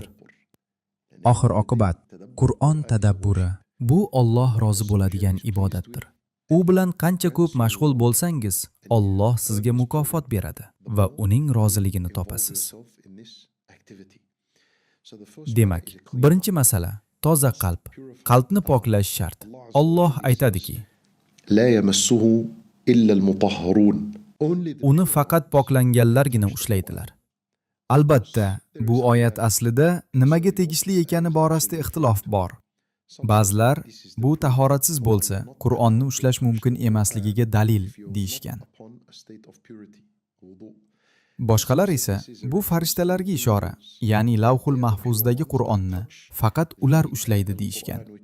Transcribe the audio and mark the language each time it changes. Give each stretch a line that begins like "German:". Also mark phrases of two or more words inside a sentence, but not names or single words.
Uzbek: Oxir-oqibat, Qur'on tadabburi bu Alloh rozi bo'ladigan ibodatdir. U bilan qancha ko'p mashg'ul bo'lsangiz, Alloh sizga mukofot beradi va uning roziligini topasiz. Demak, birinchi masala toza qalb. Qalbni poklash shart. Alloh aytadiki,
Arabic: لا يمسه إلا المطهرون.
Uzbek: uni faqat poklanganlargina ushlaydilar. Albatta, bu oyat aslida nimaga tegishli ekani borasida ixtilof bor. Ba'zilar bu tahoratsiz bo'lsa, Qur'onni ushlash mumkin emasligiga dalil deyishgan. Boshqalar esa bu farishtalarga ishora, ya'ni Lavhul Mahfuzdagi Qur'onni faqat ular ushlaydi deyishgan.